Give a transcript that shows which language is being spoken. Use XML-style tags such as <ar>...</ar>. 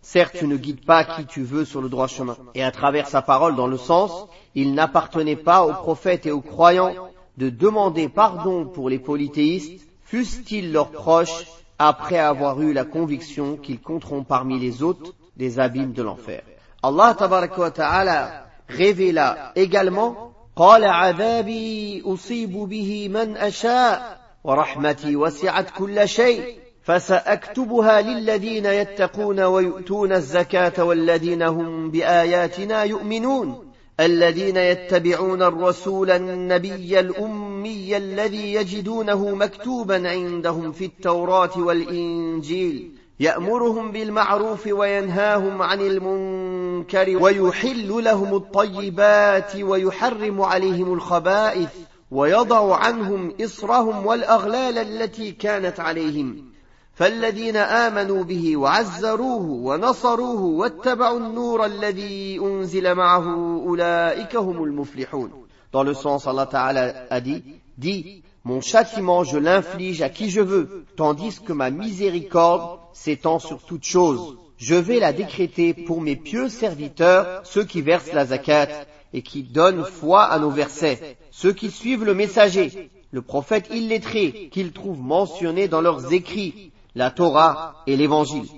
<fr>Certes, tu ne guides pas qui tu veux sur le droit chemin. Et à travers sa parole dans le sens, il n'appartenait pas aux prophètes et aux croyants de demander pardon pour les polythéistes, fussent-ils leurs proches après avoir eu la conviction qu'ils compteront parmi les hôtes des abîmes de l'enfer. Allah tabaraka wa ta'ala révéla également</fr> <ar>قَالَ عَذَابِي أُصِيبُ بِهِ مَنْ أَشَاءُ وَرَحْمَتِي وَسِعَتْ كُلَّ شَيْءٍ فَسَأَكْتُبُهَا لِلَّذِينَ يَتَّقُونَ وَيُؤْتُونَ الزَّكَاةَ وَالَّذِينَ هُمْ بِآيَاتِنَا يُؤْمِنُونَ الذين يتبعون الرسول النبي الأمي الذي يجدونه مكتوبا عندهم في التوراة والإنجيل يأمرهم بالمعروف وينهاهم عن المنكر ويحل لهم الطيبات ويحرم عليهم الخبائث ويضع عنهم إصرهم والأغلال التي كانت عليهم فالذين آمنوا به وعزروه ونصروه واتبعوا النور الذي أنزل معه أولئك هم المفلحون.</ar> <fr>Dans le sens, Allah Ta'ala a dit, mon châtiment je l'inflige à qui je veux, tandis que ma miséricorde s'étend sur toute chose. Je vais la décréter pour mes pieux serviteurs, ceux qui versent la zakat et qui donnent foi à nos versets, ceux qui suivent le messager, le prophète illettré, qu'ils trouvent mentionné dans leurs écrits, la Torah et l'Évangile.</fr>